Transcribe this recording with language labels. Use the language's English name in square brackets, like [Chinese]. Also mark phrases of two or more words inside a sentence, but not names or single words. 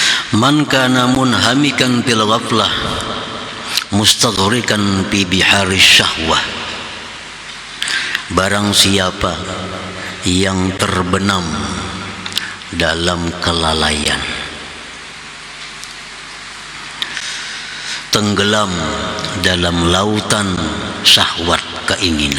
[Arabic] من كان منهمكا في الغفلة مستغرقا في بحار الشهوة. [Indonesian] Barang siapa yang terbenam dalam kelalaian, tenggelam dalam lautan syahwat keinginan.